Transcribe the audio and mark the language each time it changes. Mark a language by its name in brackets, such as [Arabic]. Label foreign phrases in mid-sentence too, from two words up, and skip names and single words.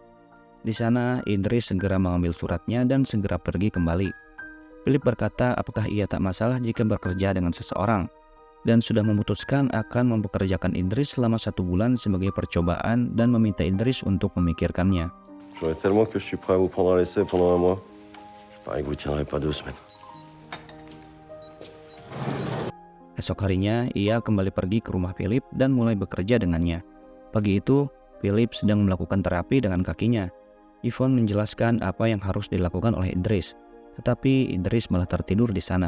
[Indonesian] Di sana, Idris segera mengambil suratnya dan segera pergi kembali. Philip berkata apakah ia tak masalah jika bekerja dengan seseorang, dan sudah memutuskan akan mempekerjakan Idris selama 1 bulan sebagai percobaan dan meminta Idris untuk memikirkannya. [French] J'aurais tellement que je suis prêt à vous prendre à l'essai pendant 1 mois. Je parie que vous tiendrez pas 2 semaines. [Indonesian] Esok harinya, ia kembali pergi ke rumah Philip dan mulai bekerja dengannya. Pagi itu, Philip sedang melakukan terapi dengan kakinya. Yvonne menjelaskan apa yang harus dilakukan oleh Idris, tetapi Idris malah tertidur di sana.